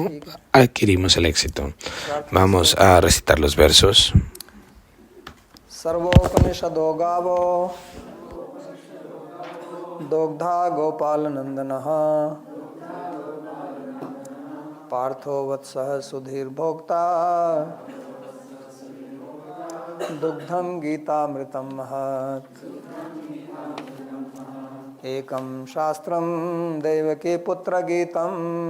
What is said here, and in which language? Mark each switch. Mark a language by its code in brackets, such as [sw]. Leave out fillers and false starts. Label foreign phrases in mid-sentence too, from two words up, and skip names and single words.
[hi] ठीक है, [es] adquirimos el éxito. [hi] प्रार्थना [es] Vamos [hi] से [es] a recitar los versos. [sa] सर्वोपनिषदो गावो दोग्धा गोपालनंदनः पार्थो वत्सः सुधीर्भोक्ता दुग्धं गीतामृतं महत् एकं शास्त्रं देवकी पुत्रगीतम्